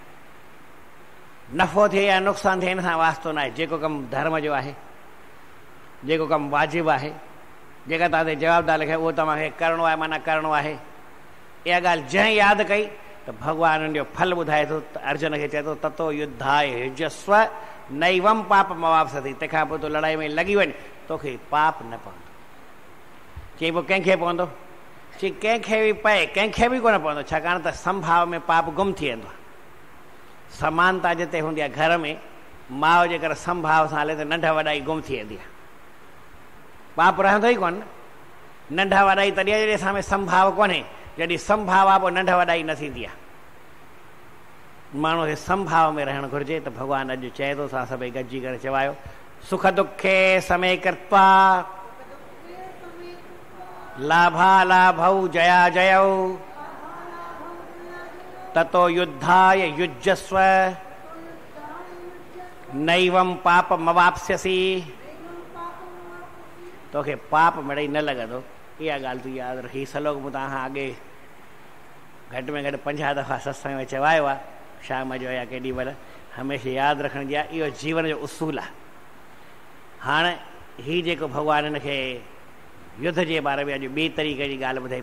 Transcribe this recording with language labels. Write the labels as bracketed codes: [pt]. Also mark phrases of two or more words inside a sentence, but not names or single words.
[sd] नफ़ो थिए या नुक़सानु थिए, इन सां वास्तो न आहे। जेको कमु धर्म जो आहे, जेको कमु वाजिबु आहे, जेका तव्हांखे जवाबदार लिखे, उहो तव्हांखे करिणो आहे, माना करिणो आहे। इहा ॻाल्हि जंहिं यादि कई त भॻवान जो फल ॿुधाए थो। [sa] अर्जुन [sd] खे चए थो [sa] ततो युद्धाय युजस्व नैवम पाप मवाप्स्यति। [sd] तंहिंखां पोइ तूं लड़ाई में लॻी वञ, तोखे पाप न पवंदो। चई पोइ कंहिंखे पवंदो? चई कंहिंखे बि पए, कंहिंखे बि कोन पवंदो। छाकाणि त संभाव में पाप गुम थी वेंदो आहे। समानता जिते हूंदी आहे, घर में माउ जेकर संभाव सां हले त नंढा वॾाई गुम थी वेंदी आहे, पाप रहंदो ई कोन। नंढा वॾाई तॾहिं जॾहिं असां में संभाव कोन्हे, जॾहिं संभाव आहे पोइ नंढा वॾाई न थींदी आहे। माण्हू खे संभाव में रहणु घुरिजे। त भॻवानु अॼु चए थो, असां सभई गॾिजी करे चवायो, [sa] सुख दुखे समय कृत्वा लाभा लाभौ जया जयौ ततो युद्धाय युजस्व नैवम पाप मवाप्स्यसि। [sd] तोखे पाप मिड़ई न लॻंदो। इहा ॻाल्हि तूं यादि रखी। सलोक मूं तव्हां अॻे घटि में घटि 50 दफ़ा सत्संग में चवायो आहे, शाम जो या केॾी महिल। हमेशह यादि रखण जी आहे, इहो जीवन जो उसूल आहे। हाणे हीउ जेको भॻवानु हिन खे युद्ध जे बारे में अॼु ॿी तरीक़े जी ॻाल्हि ॿुधाई।